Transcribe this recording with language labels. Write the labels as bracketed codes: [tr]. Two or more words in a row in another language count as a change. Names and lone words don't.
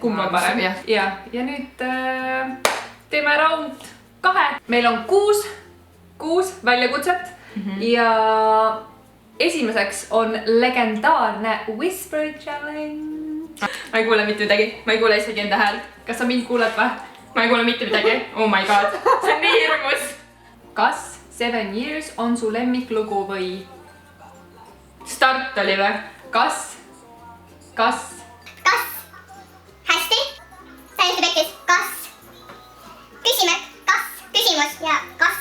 [et] kumb on parem. Ja nüüd teeme round 2. Meil on 6 väljakutset ja esimeseks on legendaarne Whisper Challenge. Ma ei kuule mitte midagi, ma ei kuule isegi enda häält. Kas sa mind kuuled või? Ma ei kuule mitte midagi. [en] Oh my god, [et] see on nii hirmus. Kas 7 Years on su lemmiklugu või? Start oli või? Kas? Hästi. Täiesti pekkis. Kas? Küsimärk. Kas? Küsimus ja kas?